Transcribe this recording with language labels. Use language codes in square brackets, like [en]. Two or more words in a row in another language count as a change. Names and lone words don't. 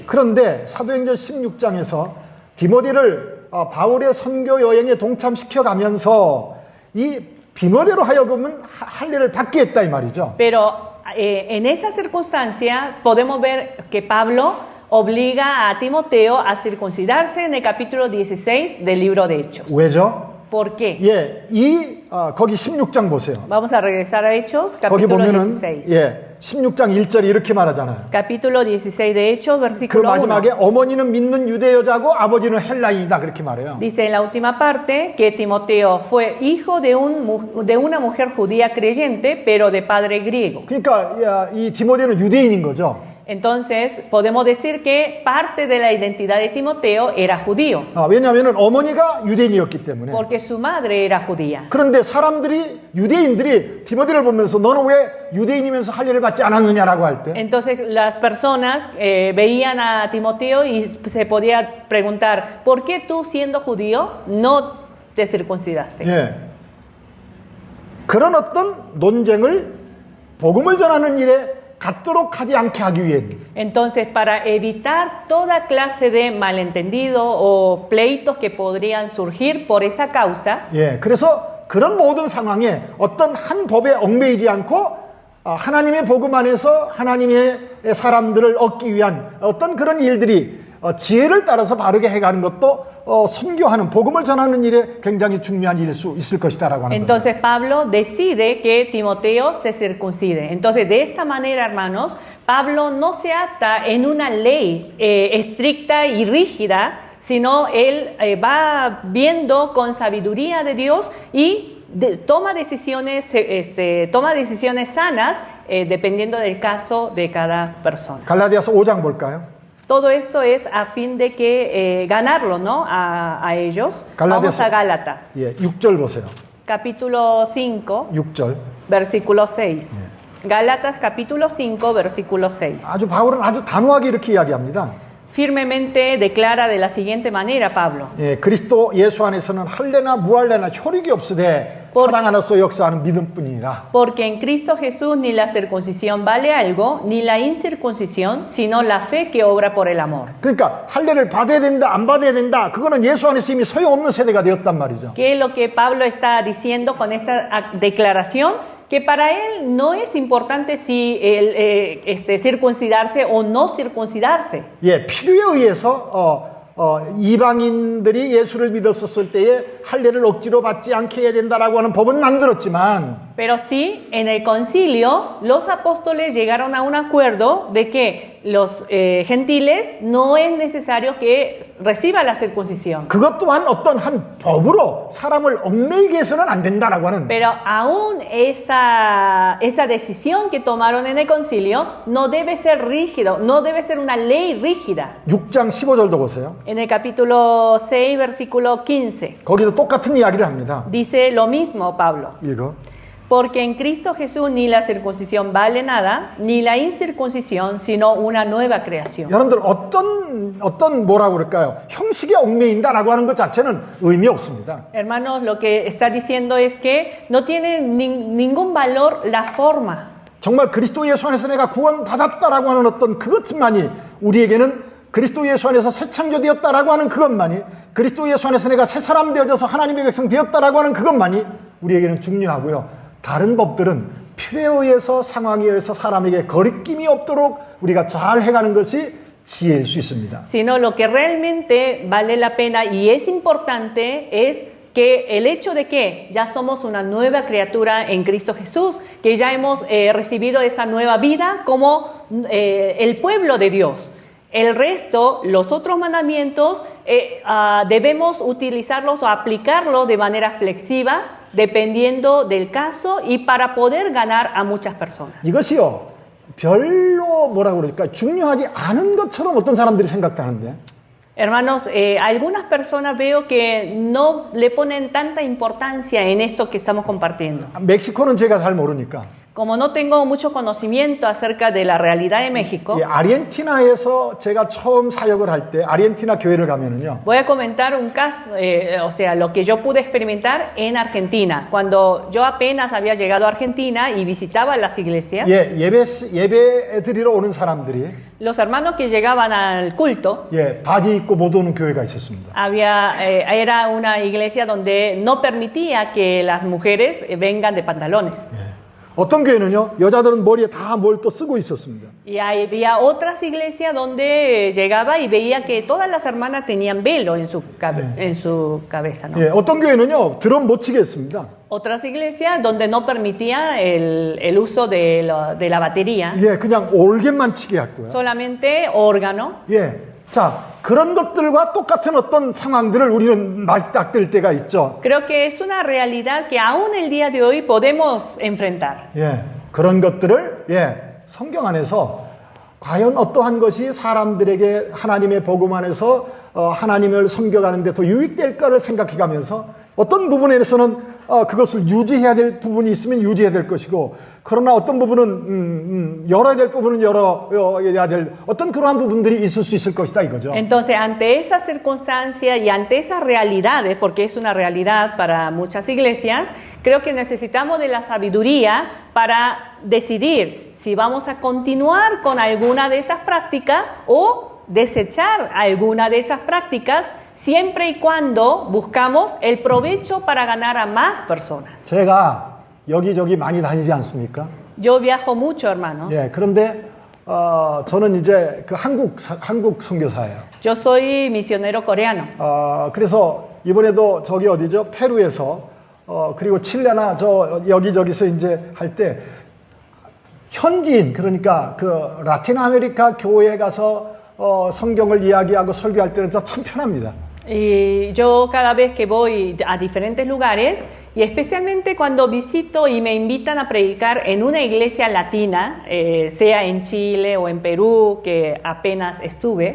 [ko] 그런데 사도행전 16장에서 디모데를 바울의 선교 여행에 동참시켜 가면서 이 디모데로 하여금은 할례를 받게 했다 이 말이죠. [es] Pero en esa circunstancia podemos ver que Pablo obliga a Timoteo a circuncidarse en el capítulo 16 del libro de Hechos. [ko] 왜죠? [es] ¿Por qué? [ko] 예, 거기 16장 보세요. [es] Vamos a regresar a Hechos, [ko] 거기 [es] capítulo [ko] 보면은 [es] 16. [ko] 16장 1절이 이렇게 말하잖아요. [es] Capítulo 16 de Hechos, [ko] 그 [es] versículo 1. [ko] 마지막에 어머니는 믿는 유대 여자고 아버지는 헬라인이다 그렇게 말해요. [es] Dice en la última parte que Timoteo fue hijo de una mujer judía creyente, pero de padre griego. [ko] 그러니까 이 디모데는 유대인인 거죠. [es] Entonces, podemos decir que parte de la identidad de Timoteo era judío, [ko] 왜냐하면 어머니가 유대인이었기 때문에. [es] porque su madre era judía. [ko] 그런데 유대인들이 디모데를 보면서 너는 왜 유대인이면서 할례를 받지 않았느냐라고 할 때 [es] Entonces, las personas veían a Timoteo y se podía preguntar, ¿por qué tú siendo judío no te circuncidaste? [ko] 예. 그런 어떤 논쟁을 복음을 전하는 일에 갖도록 하지 않게 하기 위해 [es] Entonces, para evitar toda clase de malentendido o pleitos que podrían surgir por esa causa, [ko] 그래서 그런 모든 상황에 어떤 한 법에 얽매이지 않고 하나님의 복음 안에서 하나님의 사람들을 얻기 위한 어떤 그런 일들이 지혜를 따라서 바르게 해가는 것도 선교하는 복음을 전하는 일에 굉장히 중요한 일일 수 있을 것이다라고 하는 거예요. [es] entonces Pablo decide que Timoteo se circuncide. Entonces, de esta manera, hermanos, Pablo no se ata en una ley estricta y rígida, sino él va viendo con sabiduría de Dios y toma decisiones sanas dependiendo del caso de cada persona. [ko] 갈라디아서 5장 볼까요? [es] Todo esto es a fin de que ganarlo, ¿no? A ellos. Vamos a Gálatas. [ko] 6절 보세요. [es] Capítulo 5, [ko] 6절. [es] versículo 6. Gálatas capítulo 5, versículo 6. [ko] 바울은 아주 단호하게 이렇게 이야기합니다. [es] Firmemente declara de la siguiente manera Pablo. [ko] 그리스도 예수 안에서는 할례나 무할례나 효력이 없으되 사랑 안에서 역사하는 믿음뿐이니라. [es] Porque en Cristo Jesús ni la circuncisión vale algo, ni la incircuncisión, sino la fe que obra por el amor. [ko] 그러니까 할례를 받아야 된다, 안 받아야 된다. 그거는 예수 안에서 이미 소용없는 세대가 되었단 말이죠. [es] ¿Qué es lo que Pablo está diciendo con esta declaración? Que para él no es importante si circuncidarse o no circuncidarse. [ko] 필요에 의해서 이방인들이 예수를 믿었을 때에 할례를 억지로 받지 않게 해야 된다라고 하는 법은 만들었지만 [es] Pero sí, en el concilio, los apóstoles llegaron a un acuerdo de que los gentiles no es necesario que reciba la circuncisión. [ko] 그것 또한 어떤 한 법으로 사람을 얽매이게 해서는 안 된다라고 하는. [es] Pero aún esa decisión que tomaron en el concilio no debe ser rígido, no debe ser una ley rígida. [ko] 6장 15절도 보세요. [es] En el capítulo 6, versículo 15, [ko] 거기도 똑같은 이야기를 합니다. [es] dice lo mismo Pablo. [ko] 읽어. [es] Porque en Cristo Jesús ni la circuncisión vale nada, ni la incircuncisión, sino una nueva creación. [ko] 여러분들 어떤 뭐라고 그럴까요? 형식에 얽매인다라고 하는 것 자체는 의미 없습니다. [es] Hermanos, lo que está diciendo es que no tiene ningún valor la forma. [ko] 정말 그리스도 예수 안에서 내가 구원받았다라고 하는 어떤 그것만이 우리에게는 그리스도 예수 안에서 새 창조되었다라고 하는 그것만이 그리스도 예수 안에서 내가 새 사람 되어져서 하나님의 백성 되었다라고 하는 그것만이 우리에게는 중요하고요. 다른 법들은 필요에 의해서 상황에 의해서 사람에게 거리낌이 없도록 우리가 잘 해가는 것이 지혜일 수 있습니다. [es] Sino lo que realmente vale la pena y es importante es que el hecho de que ya somos una nueva criatura en Cristo Jesús, que ya hemos recibido esa nueva vida como el pueblo de Dios. El resto, los otros mandamientos, debemos utilizarlos o aplicarlos de manera flexiva, dependiendo del caso y para poder ganar a muchas personas. [ko] 이것이요 별로 뭐라 그럴까 중요하지 않은 것처럼 어떤 사람들이 생각하는데. [es] Hermanos, algunas personas veo que no le ponen tanta importancia en esto que estamos compartiendo. [ko] 멕시코는 제가 잘 모르니까. [es] Como no tengo mucho conocimiento acerca de la realidad de México, [ko] 예, 아르헨티나에서 제가 처음 사역을 할 때 아르헨티나 교회를 가면은요. [es] voy a comentar un caso, o sea, lo que yo pude experimentar en Argentina. Cuando yo apenas había llegado a Argentina y visitaba las iglesias, [ko] 예, 예배 드리러 오는 사람들이 [es] los hermanos que llegaban al culto, [ko] 예, 바지 입고 못 오는 교회가 있었습니다. [es] era una iglesia donde no permitía que las mujeres vengan de pantalones. [ko] 예. 어떤 교회는요, 여자들은 머리에 다 뭘 또 쓰고 있었습니다. [es] Y había otras iglesias donde llegaba y veía que todas las hermanas tenían velo en su cabeza, ¿no? [ko] 예, 어떤 교회는요, 드럼 못 치게 했습니다. [es] Otras iglesias donde no permitía el uso de la batería, [ko] 예, 그냥 올겐만 치게 했고요. [es] solamente órgano. [ko] 예, 자, 그런 것들과 똑같은 어떤 상황들을 우리는 맞닥뜨릴 때가 있죠. [es] Creo que es una realidad que aún el día de hoy podemos enfrentar. [ko] 예, 그런 것들을 성경 안에서 과연 어떠한 것이 사람들에게 하나님의 복음 안에서 하나님을 섬겨가는 데 더 유익될까를 생각해가면서 어떤 부분에서는 그것을 유지해야 될 부분이 있으면 유지해야 될 것이고, 그러나 어떤 부분은 열어야 될 부분은 열어야 될 어떤 그러한 부분들이 있을 수 있을 것이다 이거죠. [es] Entonces, ante esa circunstancia y ante esas realidades, porque es una realidad para muchas iglesias, creo que necesitamos de la sabiduría para decidir si vamos a continuar con alguna de esas prácticas o desechar alguna de esas prácticas, siempre y cuando buscamos el provecho para ganar a más personas. [ko] 제가 여기저기 많이 다니지 않습니까? [es] Yo viajo mucho, hermanos. [ko] 예, 그런데 저는 이제 그 한국 선교사예요. [es] Yo soy misionero coreano. [ko] 그래서 이번에도 저기 어디죠? 페루에서 그리고 칠레나 저 여기저기서 이제 할 때 현지인, 그러니까 그 라틴 아메리카 교회에 가서 성경을 이야기하고 설교할 때는 참 편합니다. [es] Y yo cada vez que voy a diferentes lugares, y especialmente cuando visito y me invitan a predicar en una iglesia latina, sea en Chile o en Perú, que apenas estuve,